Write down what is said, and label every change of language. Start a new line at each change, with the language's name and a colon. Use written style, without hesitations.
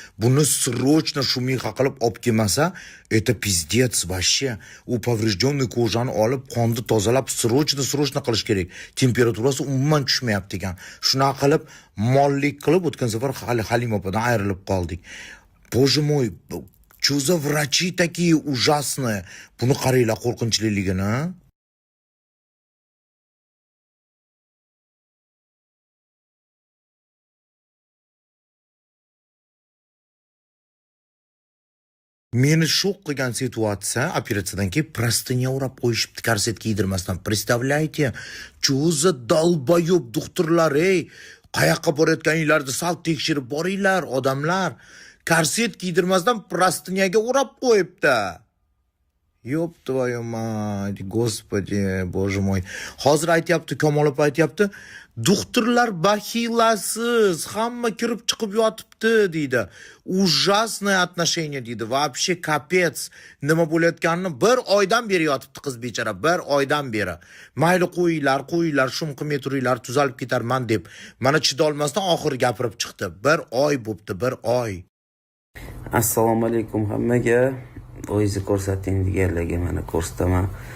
Uzbek: Buni срочно shumixa qilib olib kelmasa,
Russian: это пиздец вообще.
Uzbek: U поврежденный kojani olib, qonni tozalab, срочно qilish kerak. Temperaturasi umuman tushmayapti ekan. Shuna qilib, mollik qilib o'tgan safar Halim opadan ayrilib qoldik.
Russian: Боже мой, что за врачи такие ужасные?
Uzbek: Buni qaranglar qo'rqinchliligini. Meni shok qilgan situatsiya, operatsiyadan keyin prostinya o'rab qo'yishibdi korset kiydirmasdan.
Russian: Представляете? Что за долбоёб
Uzbek: doktorlar, ey? Qayoqqa borayotganinglarni sal tekshirib boringlar, odamlar. Korset kiydirmasdan prostinyaga o'rab qo'yibdi.
Russian: Ёб твою мать, господи, боже мой.
Uzbek: Hozir aytayapti, Kamolov aytayapti, doktorlar baxilasiz, hamma kirib chiqib yotibdi deydi.
Russian: Ужасное отношение deydi. Вообще kapets.
Uzbek: Nima bo'layotganini bir oydan beri yotibdi qiz bechora, bir oydan beri. Mayli qo'yinglar, shum qilmay turinglar, tuzalib ketarman deb. Mana chidolmasdan oxiri gapirib chiqdi. Bir oy bo'pti, bir oy. Assalomu alaykum hammaga. O'zingizni ko'rsating deganlarga mana ko'rsataman.